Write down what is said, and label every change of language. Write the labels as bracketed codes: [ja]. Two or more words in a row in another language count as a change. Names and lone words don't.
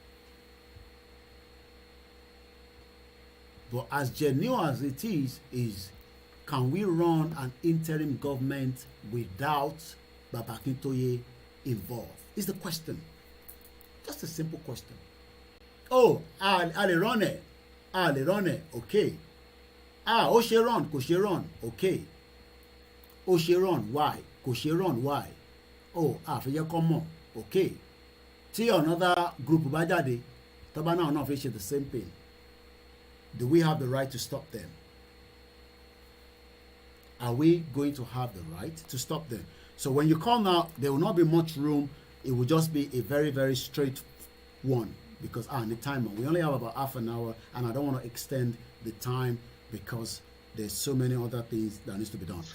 [en] But as genuine as it is can we run an interim government without Baba Akintoye involved? Is the question. Just a simple question. Oh, I'll run it. [yo] Okay. Ó ṣe run, kò ṣe run, okay. Ó ṣe run, why? Kò ṣe run, why? Oh, àfẹ́yẹ́ kọ́ mọ̀, okay. Tí [en] another group [yo] bá jáde, tọ́ba náà fi ṣe [en] the same thing. Do we have the right to stop them? Are we going to have the right to stop them? So when you call now, there will not be much room. It will just be a very, very straight one because the timer. We only have about half an hour, and I don't want to extend the time because there's so many other things that needs to be done.